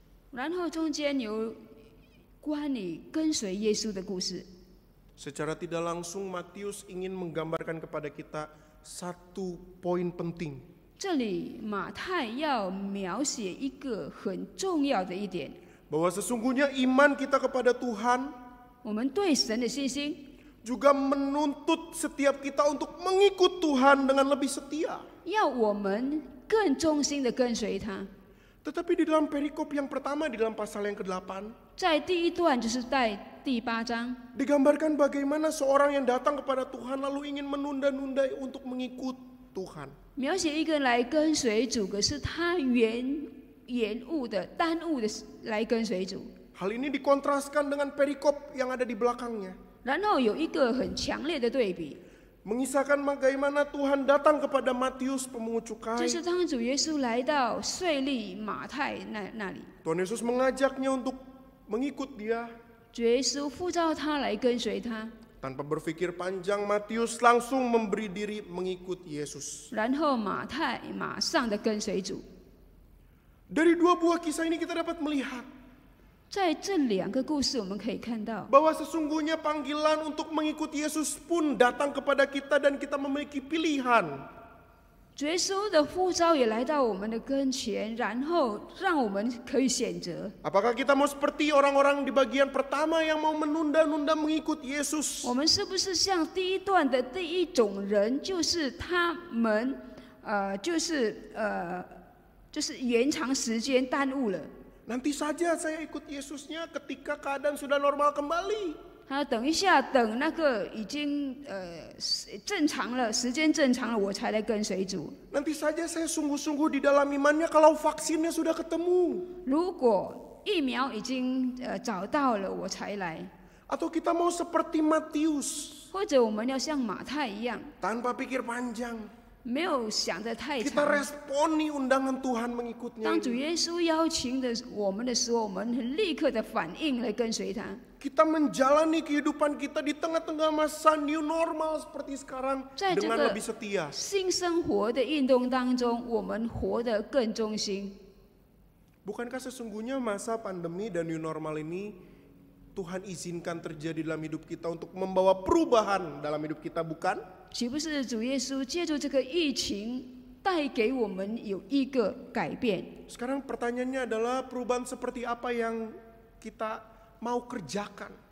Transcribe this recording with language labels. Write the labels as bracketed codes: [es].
[zh] 然后中间有关于跟随耶稣的故事。 [id] Secara tidak langsung Matius ingin menggambarkan kepada kita satu poin penting. [zh] 这里马太要描写一个很重要的一点， [id] Bahwa sesungguhnya iman kita kepada Tuhan [zh] 我们对神的信心 [id] juga menuntut setiap kita untuk mengikut Tuhan dengan lebih setia. [zh] 要我们更忠心的跟随他。 [id] Tetapi di dalam perikop yang pertama, di dalam pasal yang ke-8, [zh] 在第一段就是在第8章， [id] digambarkan bagaimana seorang yang datang kepada Tuhan lalu ingin menunda-nunda untuk mengikut Tuhan. [zh] 描写一个人来跟随主，可是他延误的、耽误的来跟随主。 [id] Hal ini dikontraskan dengan perikop yang ada di belakangnya. [zh] 然后有一个很强烈的对比， [id] Mengisahkan bagaimana Tuhan datang kepada Matius pemungut [zh] 就 [id] cukai. [zh] 是当主耶稣来到税吏马太那里， [id] Tuhan Yesus mengajaknya untuk mengikut dia. [zh] 主耶稣呼召他来跟随他， [id] Tanpa berpikir panjang, Matius langsung memberi diri mengikut Yesus. [zh] 然后马太马上的跟随主。 [id] Dari dua buah kisah ini kita dapat melihat [zh] 在这两个故事，我们可以看到， [id] bahwa sesungguhnya panggilan untuk mengikuti Yesus pun datang kepada kita dan kita memiliki pilihan. [zh] 主耶稣的呼召也来到我们的跟前，然后让我们可以选择。 [id] Apakah kita mau seperti orang-orang di bagian pertama yang mau menunda-nunda mengikut Yesus? [zh] 我们是不是像第一段的第一种人，就是他们就是延长时间耽误了？ [id] Nanti saja saya ikut Yesusnya ketika keadaan sudah normal kembali. [zh] 他等一下，等那个已经正常了，时间正常了，我才来跟随主。 [id] Nanti saja saya sungguh-sungguh di dalam imannya kalau vaksinnya sudah ketemu. [zh] 如果疫苗已经找到了，我才来。 [id] Atau kita mau seperti Matius, [zh] 或者我们要像马太一样， [id] tanpa pikir panjang. [zh] 没有想得太 [id] Kita responi undangan Tuhan mengikutnya. [zh] 当主耶稣邀请的我们的时候，我们很立刻的反应来跟随他。 [id] Kita menjalani kehidupan kita di tengah-tengah masa new normal seperti sekarang [zh] 在这 [id] dengan [zh] 个 [id] lebih setia. [zh] 新生活的运动当中，我们活得更忠心。 [id] Bukankah sesungguhnya masa pandemi dan new normal ini Tuhan izinkan terjadi dalam hidup kita untuk membawa perubahan dalam hidup kita, bukan? [zh] 岂不是主耶稣借助这个疫情带给我们有一个改变？ [id] Sekarang pertanyaannya adalah perubahan seperti apa yang kita mau kerjakan?